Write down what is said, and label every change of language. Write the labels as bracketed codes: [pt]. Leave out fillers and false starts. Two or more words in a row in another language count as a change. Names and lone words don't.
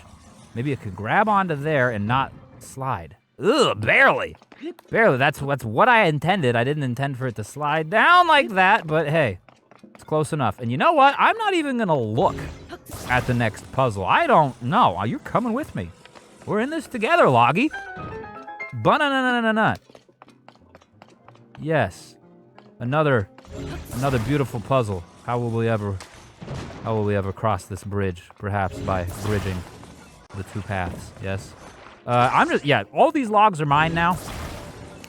[en] Maybe it could grab onto there and not slide. Ugh, barely. Barely, that's what I intended. I didn't intend for it to slide down like that, but hey, it's close enough. And you know what? I'm not even gonna look at the next puzzle. I don't know. You're coming with me. We're in this together, Loggy. Ba-na-na-na-na-na. Yes. Another beautiful puzzle. How will we ever cross this bridge? Perhaps by bridging the 2 paths. Yes. All these logs are mine now.